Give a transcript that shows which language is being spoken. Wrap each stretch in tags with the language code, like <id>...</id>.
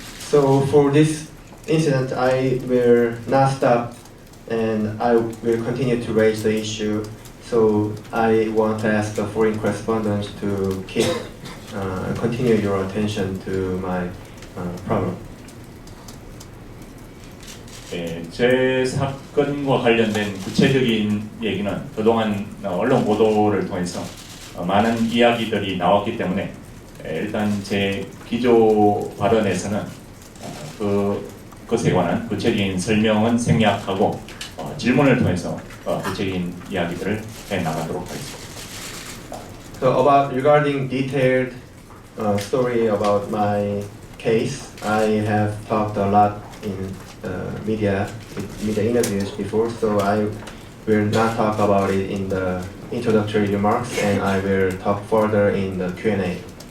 <en>So for this incident, I will not stop and I will continue to raise the issue. So I want to ask the foreign correspondents to continue your attention to my problem.</en> <ko>제 사건과 관련된 구체적인 얘기는 그동안 언론 보도를 통해서 많은 이야기들이 나왔기 때문에 일단 제 기조 발언에서는 그것에 관한 구체적인 설명은 생략하고 질문을 통해서 구체적인 이야기들을 해 나가도록 하겠습니다.</ko> <en>So about regarding detailed story about my case, I have talked a lot in media interviews before, so I will not talk about it in the introductory remarks, and I will talk further in the Q&A.</en>